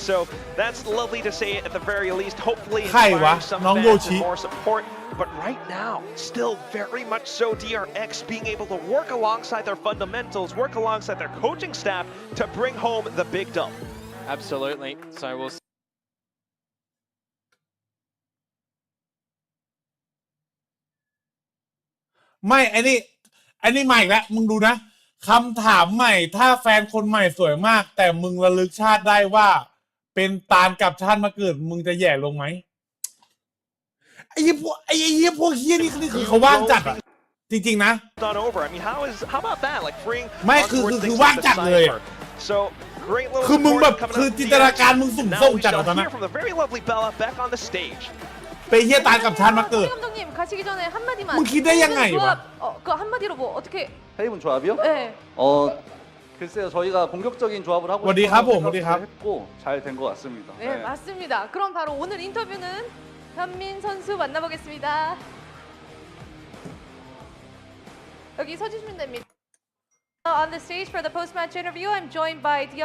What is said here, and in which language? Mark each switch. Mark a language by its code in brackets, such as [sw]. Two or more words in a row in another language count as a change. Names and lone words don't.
[en] So that's lovely to say at the very least. Hopefully, inspire some fans and more support. But right now, still very much so DRX being able to work alongside their fundamentals, work alongside their coaching staff to bring home the big dub. Absolutely. So we'll see. [th] ไม่อันนี้ใหม่แล้วมึงดูนะคำถามใหม่ถ้าแฟนคนใหม่สวยมากแต่มึงระลึกชาติได้ว่าเป็นตาลกับชาติมาเกิดมึงจะแย่ลงไหมไอ้พวกเฮี้ยนี่คือเขาว่างจัดอ่ะจริงๆนะ ไม่คือว่างจัดเลยคือมึงแบบคือจินตนาการมึงสุ่มส่งจัดออกมานะไปเฮี้ยตาลกับชาติมาเกิด [ko] 가시기 전에 한마디만. 그 한마디로 뭐 어떻게? 페이븐 조합이요? 네. 글쎄요, 저희가 공격적인 조합을 하고 했고 잘 된 것 같습니다. 네, 맞습니다. 그럼 바로 오늘 인터뷰는 현민 선수 만나보겠습니다. 여기 서주시면 됩니다. [en] On the stage for the post-match interview, I'm joined by